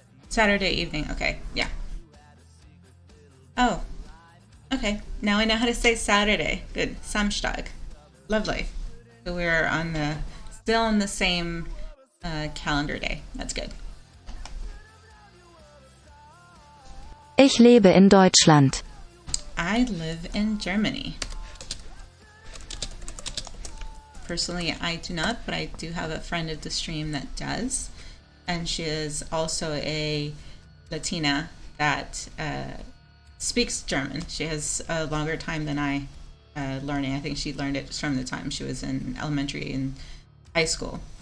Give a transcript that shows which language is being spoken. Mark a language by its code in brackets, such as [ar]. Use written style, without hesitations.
[en] Saturday evening. Okay, yeah. Oh, okay. Now I know how to say Saturday. Good. Samstag. Lovely. So we're still on the same calendar day. That's good. [de] Ich lebe in Deutschland. [en] I live in Germany. Personally, I do not, but I do have a friend of the stream that does. And she is also a Latina that speaks German. She has a longer time than I learning. I think she learned it from the time she was in elementary and high school.